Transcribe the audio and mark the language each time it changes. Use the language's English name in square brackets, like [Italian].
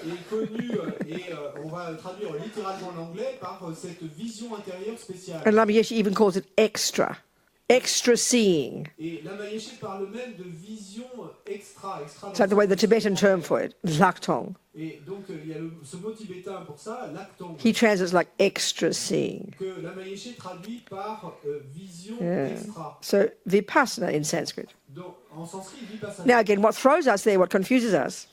[French] connu et on va traduire littéralement l'anglais par cette vision intérieure spéciale. [English] And Lama Yeshe even calls it extra seeing. [French] Et Lama Yeshe parle même de vision extra. [English] It's like the way the Tibetan term for it, laktong. [French] Et donc il y a ce mot tibétain pour ça, laktong, [English] He translates like extra seeing. [French] que Lama Yeshe traduit par vision extra. [English] So vipassana in Sanskrit. [French] Donc en sanskrit, vipassana. [English] Now again, what throws us there, what confuses us,